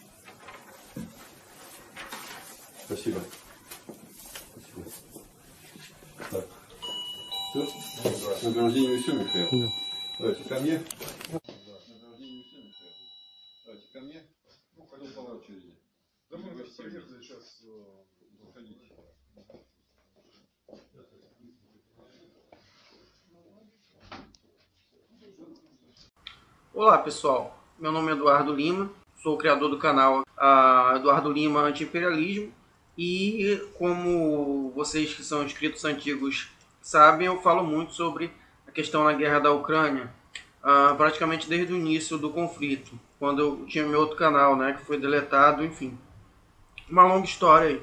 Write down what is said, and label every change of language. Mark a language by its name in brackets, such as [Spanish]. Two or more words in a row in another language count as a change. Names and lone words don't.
[Russian] Спасибо. Спасибо. Так. Все? С награждением все, Михаил? Да. Давайте ко мне. С награждением все, Михаил. Давайте ко мне. Ну, ходил по очереди. Да мы приехали сейчас. Заходите. [Portuguese] Olá pessoal, meu nome é Eduardo Lima, sou o criador do canal Eduardo Lima Anti-Imperialismo e como vocês que são inscritos antigos sabem, eu falo muito sobre a questão na guerra da Ucrânia, praticamente desde o início do conflito, quando eu tinha meu outro canal, né, que foi deletado, enfim, uma longa história aí.